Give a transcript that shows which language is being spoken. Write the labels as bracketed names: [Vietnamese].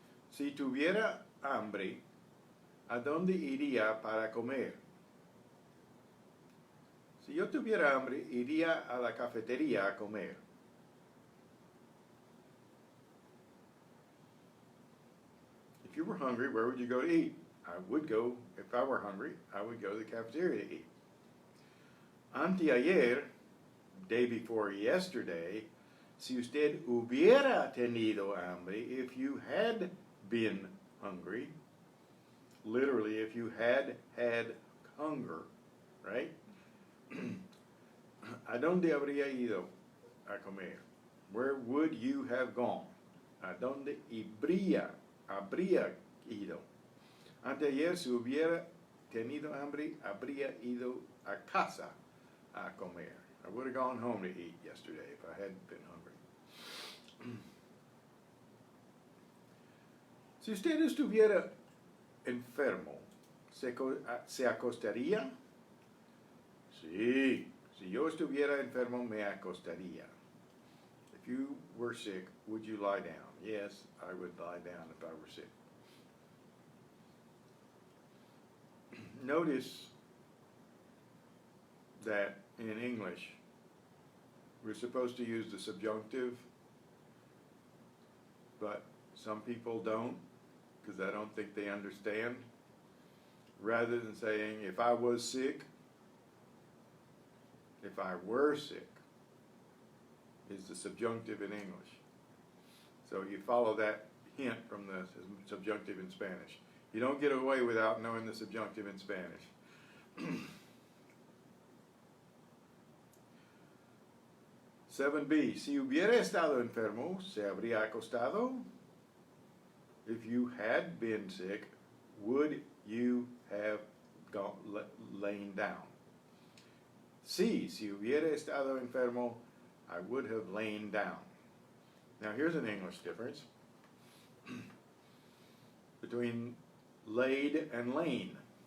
[Spanish] Si tuviera hambre, ¿a dónde iría para comer? Si yo tuviera hambre, iría a la cafetería a comer. [English] If you were hungry, where would you go to eat? If I were hungry, I would go to the cafeteria to eat. Anteayer, day before yesterday, [Spanish] si usted hubiera tenido hambre, [English] if you had been hungry, literally, if you had hunger, right? [Spanish] ¿A dónde habría ido a comer? [English] Where would you have gone? [Spanish] ¿A dónde habría ido? Anteayer, si hubiera tenido hambre, habría ido a casa a comer. [English] I would have gone home to eat yesterday if I hadn't been hungry. [Spanish] Si usted estuviera enfermo, ¿se acostaría? Sí. Si yo estuviera enfermo, me acostaría. [English] If you were sick, would you lie down? Yes, I would lie down if I were sick. Notice that in English, we're supposed to use the subjunctive, but some people don't, because I don't think they understand. Rather than saying, if I was sick, if I were sick, is the subjunctive in English. So you follow that hint from the subjunctive in Spanish. You don't get away without knowing the subjunctive in Spanish. [Spanish] 7B, si hubiera estado enfermo, ¿se habría acostado? [English] If you had been sick, would you have lain down? [Spanish] Si hubiera estado enfermo, [English] I would have lain down. Now here's an English difference between laid and lain.